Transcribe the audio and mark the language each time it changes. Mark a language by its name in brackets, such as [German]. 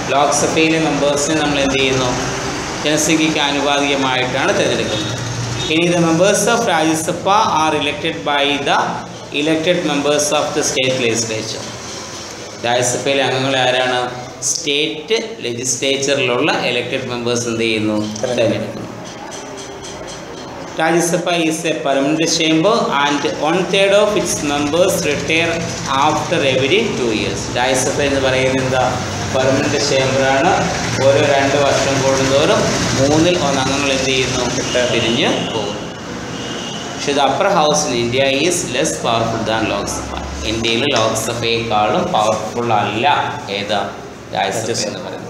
[Malayalam] ലോക്സഭയിലെ മെമ്പേഴ്സിനെ നമ്മൾ എന്ത് ചെയ്യുന്നു? ജനസംഖ്യയ്ക്ക് ആനുപാതികമായിട്ടാണ് തിരഞ്ഞെടുക്കുന്നത്. ഇനി [English] The members of Rajya Sabha are elected by the elected members of the state legislature. [Malayalam] രാജ്യസഭയിലെ അംഗങ്ങളെ ആരാണ്? സ്റ്റേറ്റ് ലെജിസ്ലേച്ചറിലുള്ള ഇലക്റ്റഡ് മെമ്പേഴ്സ് എന്ത് ചെയ്യുന്നു? തിരഞ്ഞെടുക്കുന്നു. [English] Rajya is a permanent chamber and 1/3 of its members retire after every 2 years. [Malayalam] Rajya Sabha എന്ന് പറയുന്നത് permanent ചേംബറാണ്. ഓരോ 2 വർഷം കൂടുന്തോറും 1/3 അംഗങ്ങൾ എന്ത് ചെയ്യുന്നു? പിരിഞ്ഞ് പോകുന്നു. പക്ഷേ [English] The upper house in India is less powerful than Lok Sabha. [Malayalam] ഇന്ത്യയിൽ ലോക്സഭയെക്കാളും പവർഫുൾ അല്ല ഏതാ? രാജ്യസഭ എന്ന് പറയുന്നത്.